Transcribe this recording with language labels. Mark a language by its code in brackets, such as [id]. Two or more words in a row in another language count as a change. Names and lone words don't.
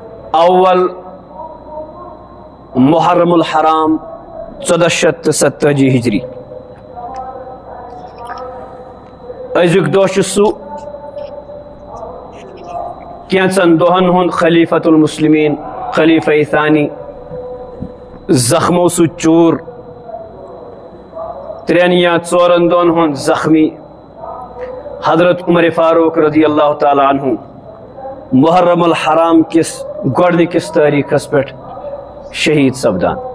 [ks] اول محرم الحرام 1470 ہجری ازیک دہ سہ کینچن دہن ہند خلیفۃ المسلمین خلیفہ ثانی زخمو سۭتۍ چوٗر 3 یا 4 دۄہن ہند زخمی حضرت عمر فاروق [ar] رضی اللہ تعالیٰ عنہ [ks] محرم الحرام کس گۄڈنِکِس تٲریٖخس پٮ۪ٹھ شہید سپدان.